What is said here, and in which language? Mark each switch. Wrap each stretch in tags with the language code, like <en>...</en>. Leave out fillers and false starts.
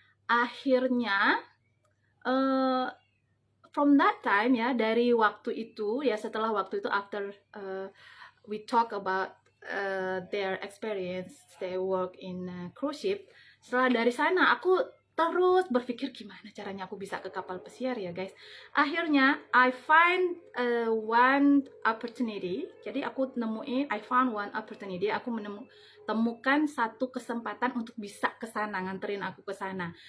<en>Akhirnya from that time ya,</en> <id>dari waktu itu ya, setelah waktu itu,</id> <en>after we talk about their experience, they work in cruise ship.</en> <id>Setelah dari sana aku terus berpikir gimana caranya aku bisa ke kapal pesiar ya guys.</id> <en>Akhirnya I find one opportunity.</en> <id>Jadi aku</id> <en>I found one opportunity.</en> <id>Aku temukan satu kesempatan untuk bisa ke sana, nganterin aku ke sana.</id>